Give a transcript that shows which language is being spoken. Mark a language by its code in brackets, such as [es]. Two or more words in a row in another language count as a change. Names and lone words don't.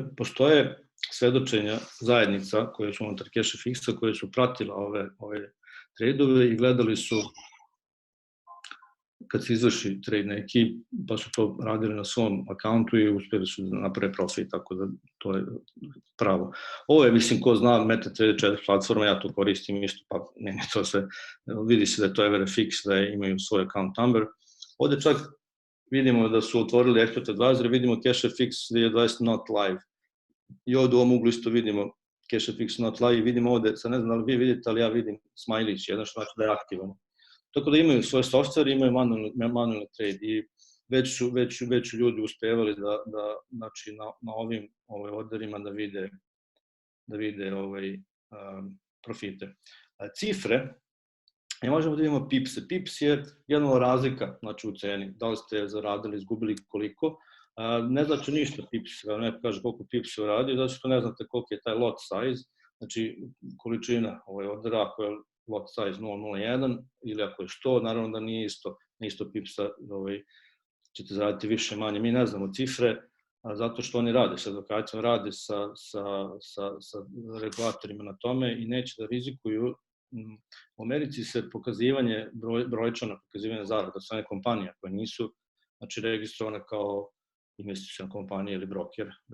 [sr] Postoje svedočenja zajednica koje su unutar CashFX-a, koje su pratila ove tradove i gledali su kad se izvrši trade neki, pa su to radili na svom akauntu i uspjeli su da naprave profit, tako da to je pravo. Ovo je, mislim, ko zna MetaTrader 4 platforma, ja to koristim isto, pa ne to sve, vidi se da je to Everfix, da imaju svoj [en] account number. [sr] Ovde čak vidimo da su otvorili [en] Expert Advisor, [sr] vidimo CashFX 2020 [en] not live. [sr] I ovde u ovom uglu isto vidimo CashFX [en] not live [sr] i vidimo ovde, sad ne znam da li vi vidite, ali ja vidim smajlić, jedan što znači da je aktivan. Tako da imaju svoje software, imaju manualni trade i već su ljudi uspevali da znači, na ovim orderima da vide profite. cifre, i možemo da vidimo pipse. Pips je jedna razlika, znači u ceni, da li ste zaradili, izgubili koliko. Ne znači ništa pips, kada neko kaže koliko pips je uradio, zato što ne znate koliko je taj [en] lot size, [sr] znači količina ordera, ako je [en] lot size [sr] 001 ili ako je 100, naravno da nije isto pipsa, ćete zaraditi više manje. Mi ne znamo cifre, zato što oni rade sa advokacijom, rade sa regulatorima na tome i neće da rizikuju. U Americi se pokazivanje, brojčano pokazivanje zarada od strane kompanija koje nisu registrovane kao investiciona kompanija ili broker.